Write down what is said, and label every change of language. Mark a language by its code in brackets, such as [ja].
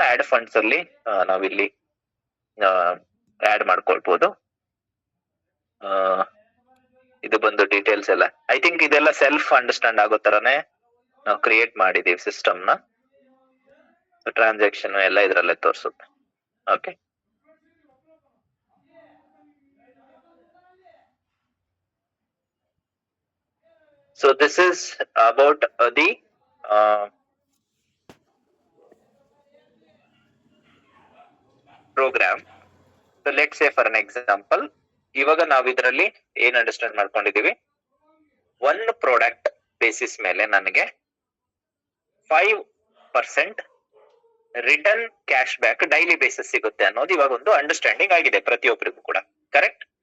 [kn] Add funds ಅಲ್ಲಿ ನಾವಿಲ್ಲಿ add ಮಾಡ್ಕೊಳ್ಬಹುದು. ಇದು ಬಂದು ಡೀಟೇಲ್ಸ್ ಎಲ್ಲ [en] I think [kn] ಇದೆಲ್ಲ ಸೆಲ್ಫ್ ಅಂಡರ್ಸ್ಟ್ಯಾಂಡ್ ಆಗೋ ತರನೇ ನಾವು ಕ್ರಿಯೇಟ್ ಮಾಡಿದೀವಿ ಸಿಸ್ಟಮ್ ನ. ಟ್ರಾನ್ಸಾಕ್ಷನ್ ಎಲ್ಲ ಇದ್ರಲ್ಲೇ ತೋರಿಸುತ್ತೆ. [en] Okay, so this is about the program. So let's say for an example, [kn] ಇವಾಗ ನಾವು ಇದರಲ್ಲಿ ಏನ್ ಅಂಡರ್ಸ್ಟ್ಯಾಂಡ್ ಮಾಡ್ಕೊಂಡಿದೀವಿ, ಒಂದು ಪ್ರಾಡಕ್ಟ್ ಬೇಸಿಸ್ ಮೇಲೆ ನನಗೆ 5% return cash back daily basis ಸಿಗುತ್ತೆ ಅನ್ನೋದು ಇವಾಗ ಒಂದು ಅಂಡರ್ಸ್ಟ್ಯಾಂಡಿಂಗ್ ಆಗಿದೆ ಪ್ರತಿಯೊಬ್ಬರಿಗೂ ಕೂಡ. ಕರೆಕ್ಟ್.